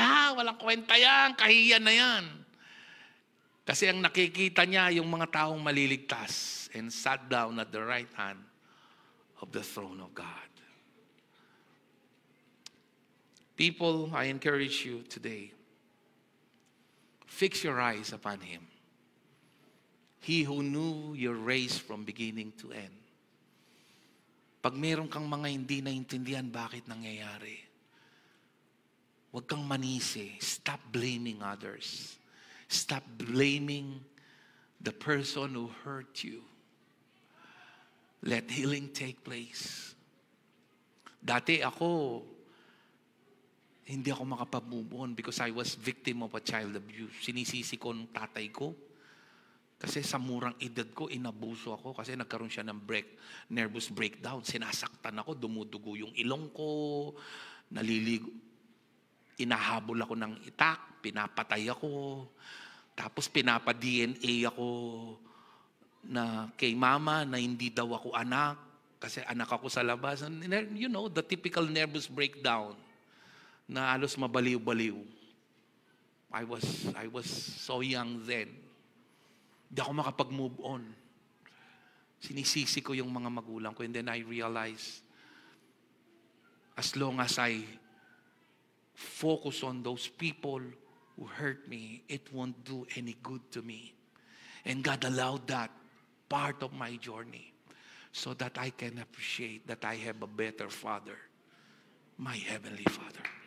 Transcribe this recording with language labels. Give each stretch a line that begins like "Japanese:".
Filipino: Walang kwenta yan, kahiyan na yan. Kasi ang nakikita niya yung mga taong maliligtas
English: and sat down at the right hand of the throne of God. People, I encourage you today, fix your eyes upon Him. He who knew your race from beginning to end.
Filipino: Pag meron kang mga hindi naintindihan bakit nangyayari, huwag kang manisi.
English: Stop blaming others. Stop blaming the person who hurt you. Let healing take place.
Filipino: Dati ako, hindi ako makapag-move on
English: because I was victim of a child abuse.
Filipino: Sinisisi ko ng tatay ko. Kasi sa murang edad ko, inabuso ako kasi nagkaroon siya ng nervous breakdown. Sinasaktan ako, dumudugo yung ilong ko, naliligo. Inahabol ako ng itak, pinapatay ako. Tapos pinapa-DNA ako na kay mama na hindi daw ako anak kasi anak ako sa labas.
English: You know, the typical nervous breakdown
Filipino: na halos mabaliw-baliw.
English: I was so young then.
Filipino: Hindi ako makapag-move on. Sinisisi ko yung mga magulang ko
English: and then I realized as long as I focus on those people who hurt me, it won't do any good to me. And God allowed that part of my journey so that I can appreciate that I have a better Father, my Heavenly Father.